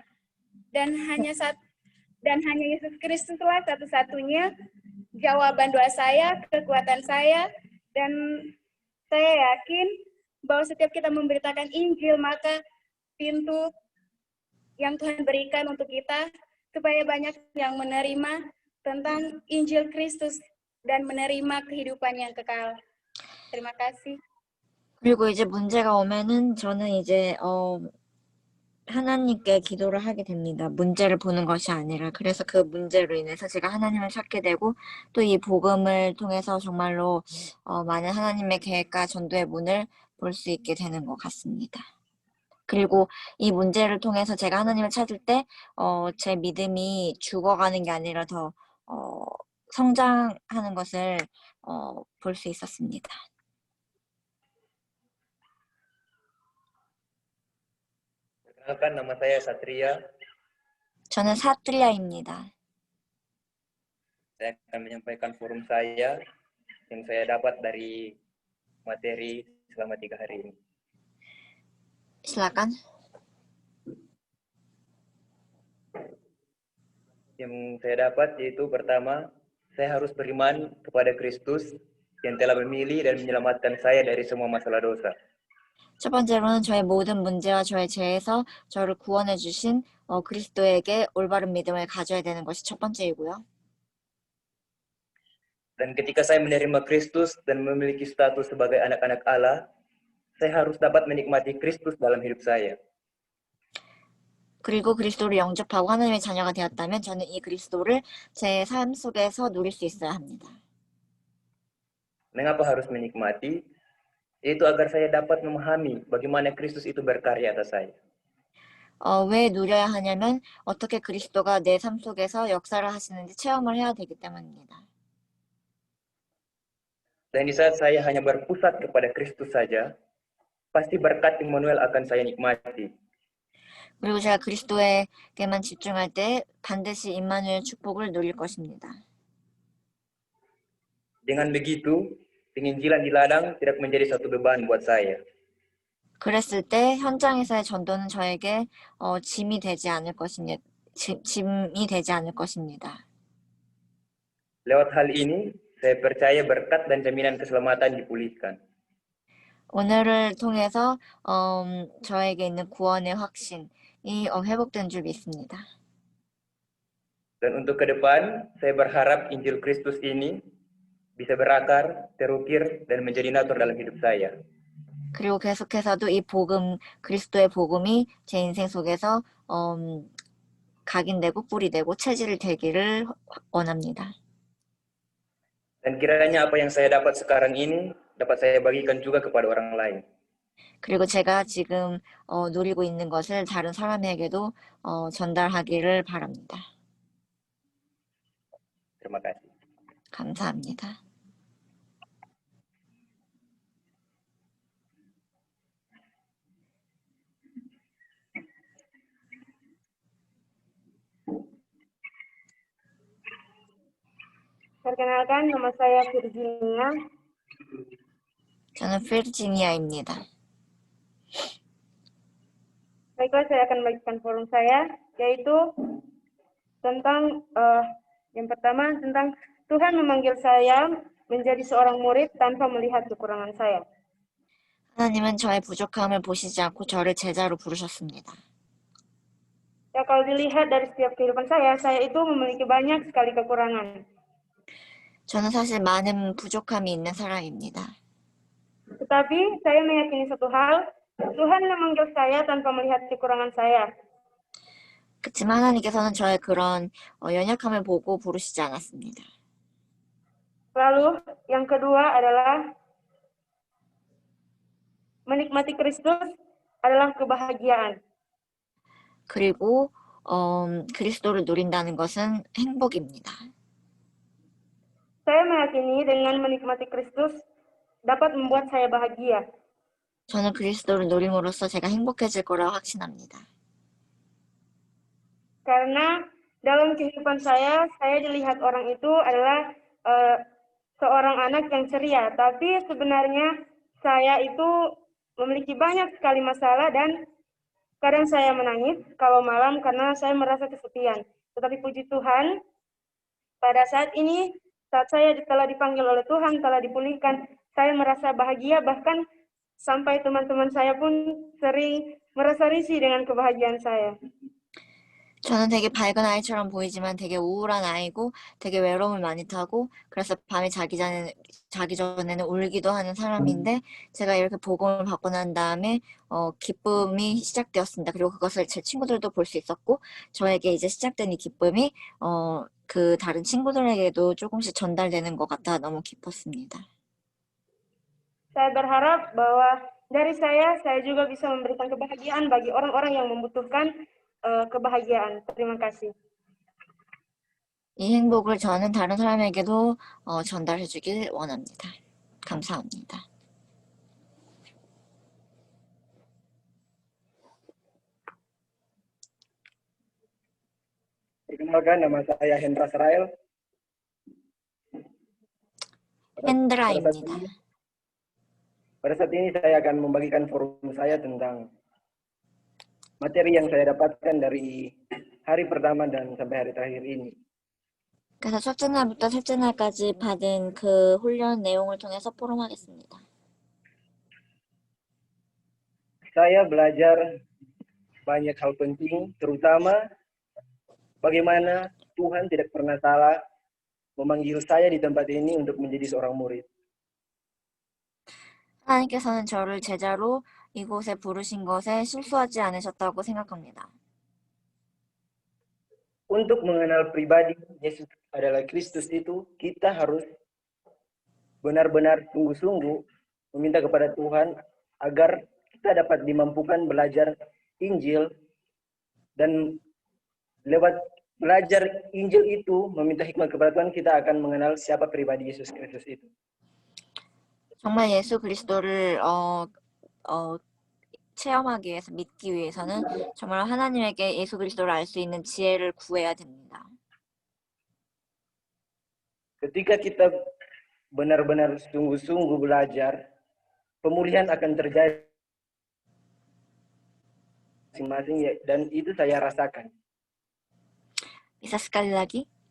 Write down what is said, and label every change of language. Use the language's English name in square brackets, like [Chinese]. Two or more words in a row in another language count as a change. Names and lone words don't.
[Indonesian] Dan hanya Yesus Kristuslah satu-satunya jawaban doa saya, kekuatan saya, dan saya yakin bahwa setiap kita memberitakan Injil, maka pintu yang Tuhan berikan untuk kita supaya banyak yang menerima tentang Injil Kristus dan menerima kehidupan yang kekal. Terima kasih. [Korean] 그리고 이제 문제가 오면은 저는 이제 하나님께 기도를 하게 됩니다. 문제를 보는 것이 아니라. 그래서 그 문제로 인해서 제가 하나님을 찾게 되고 또 이 복음을 통해서 정말로 많은 하나님의 계획과 전도의 문을 볼 수 있게 되는 것 같습니다. 그리고 이 문제를 통해서 제가 하나님을 찾을 때 제 믿음이 죽어가는 게 아니라 더 성장하는 것을 볼 수 있었습니다. [Indonesian] Perkenalkan, nama saya Satria. [Korean] 저는 사트리아입니다. [Indonesian] Saya akan menyampaikan forum saya yang saya dapat dari materi selama 3 hari ini. silakan. Yang saya dapat yaitu pertama, saya harus beriman kepada Kristus yang telah memilih dan menyelamatkan saya dari semua masalah dosa. [Korean] 첫 번째로는 저의 모든 문제와 저의 죄에서 저를 구원해 주신 그리스도에게 올바른 믿음을 가져야 되는 것이 첫 번째이고요. [Indonesian] Dan ketika saya menerima Kristus dan memiliki status sebagai anak-anak Allah, saya harus dapat menikmati Kristus dalam hidup saya. [Korean] 그리고 그리스도를 영접하고 하나님의 자녀가 되었다면 저는 이 그리스도를 제 삶 속에서 누릴 수 있어야 합니다. [Indonesian] Mengapa harus menikmati? Yaitu agar saya dapat memahami bagaimana Kristus itu berkarya atas saya. [Korean] 왜 누려야 하냐면 어떻게 그리스도가 내 삶 속에서 역사를 하시는지 체험을 해야 되기 때문입니다. [Indonesian] Dan di saat saya hanya berpusat kepada Kristus saja, pasti berkat Immanuel akan saya nikmati. [Korean] 그리고 제가 그리스도에게만 집중할 때 반드시 임마누엘 축복을 누릴 것입니다. [Indonesian] Dengan begitu, penginjilan di ladang tidak menjadi satu beban buat saya. [Korean] 그랬을 때 현장에서의 전도는 저에게 짐이 되지 않을 것입니다. [Indonesian] Lewat hal ini, saya percaya berkat dan jaminan keselamatan dipulihkan. [Korean] 오늘을 통해서 저에게 있는 구원의 확신이 회복된 줄 믿습니다. [Indonesian] Dan untuk ke depan, saya berharap Injil Kristus ini bisa berakar, terukir, dan menjadi natur dalam hidup saya. [Korean] 그리고 계속해서도 이 복음, 그리스도의 복음이 제 인생 속에서 각인되고 뿌리되고 체질이 되기를 원합니다. [Indonesian] Dan kiranya apa yang saya dapat sekarang ini dapat saya bagikan juga kepada orang lain. [Korean] 그리고 제가 지금 누리고 있는 것을 다른 사람에게도 전달하기를 바랍니다. [Indonesian] Terima kasih. [Korean] 감사합니다. [Indonesian] Perkenalkan, nama saya Virginia. [Korean] 저는 virginia입니다. [Indonesian] Baiklah, saya akan membagikan forum saya, yaitu tentang yang pertama tentang Tuhan memanggil saya menjadi seorang murid tanpa melihat kekurangan saya. [Korean] 하나님은 저의 부족함을 보시지 않고 저를 제자로 부르셨습니다. [Indonesian] Ya, kalau dilihat dari setiap kehidupan saya itu memiliki banyak sekali kekurangan. [Korean] 저는 사실 많은 부족함이 있는 사람입니다. [Indonesian] Tetapi saya meyakini satu hal, Tuhan memanggil saya tanpa melihat kekurangan saya. [Korean] 그렇지만 하나님께서는 저의 그런 연약함을 보고 부르시지 않았습니다. [Indonesian] Lalu yang kedua adalah menikmati Kristus adalah kebahagiaan. [Korean] 그리고 그리스도를 누린다는 것은 행복입니다. [Indonesian] Saya meyakini dengan menikmati Kristus dapat membuat saya bahagia. [Korean] 저는 그리스도를 누림으로써 제가 행복해질 거라고 확신합니다. [Indonesian] Karena dalam kehidupan saya dilihat orang itu adalah seorang anak yang ceria. Tapi sebenarnya saya itu memiliki banyak sekali masalah dan kadang saya menangis kalau malam karena saya merasa kesepian. Tetapi puji Tuhan, pada saat ini, saat saya telah dipanggil oleh Tuhan, telah dipulihkan, saya merasa bahagia, bahkan sampai teman-teman saya pun sering merasa risih dengan kebahagiaan saya. [Korean] 저는 되게 밝은 아이처럼 보이지만 되게 우울한 아이고 되게 외로움을 많이 타고 그래서 밤에 자기 전에는 울기도 하는 사람인데 제가 이렇게 복음을 받고 난 다음에 기쁨이 시작되었습니다. 그리고 그것을 제 친구들도 볼 수 있었고 저에게 이제 시작된 이 기쁨이 그 다른 친구들에게도 조금씩 전달되는 것 같아 너무 기뻤습니다. [Indonesian] Saya berharap bahwa dari saya juga bisa memberikan kebahagiaan bagi orang-orang yang membutuhkan kebahagiaan. Terima kasih. [Korean] 이 행복을 저는 다른 사람에게도 전달해 주길 원합니다. 감사합니다. [Indonesian] Perkenalkan, nama saya Hendra Serail. [Korean] 헨드라입니다. [Indonesian] Pada saat ini saya akan membagikan forum saya tentang materi yang saya dapatkan dari hari pertama dan sampai hari terakhir ini. [Korean] 그래서 첫째 날부터 셋째 날까지 받은 그 훈련 내용을 통해서 포럼하겠습니다. [Indonesian] Saya belajar banyak hal penting, terutama bagaimana Tuhan tidak pernah salah memanggil saya di tempat ini untuk menjadi seorang murid. [Korean] 하나님께서는 저를 제자로 이곳에 부르신 것에 실수하지 않으셨다고 생각합니다. [Indonesian] Untuk mengenal pribadi Yesus adalah Kristus itu, kita harus benar-benar sungguh-sungguh meminta kepada Tuhan agar kita dapat dimampukan belajar Injil, dan lewat belajar Injil itu, meminta hikmat kepada Tuhan, kita akan mengenal siapa pribadi Yesus Kristus itu. [Korean] 정말 예수 그리스도를 체험하기 위해서, 믿기 위해서는 정말 하나님에게 예수 그리스도를 알 수 있는 지혜를 구해야 됩니다. [Indonesian] Ketika kita benar-benar sungguh-sungguh belajar, pemulihan akan terjadi masing-masing, dan itu saya rasakan. Bisa sekali lagi?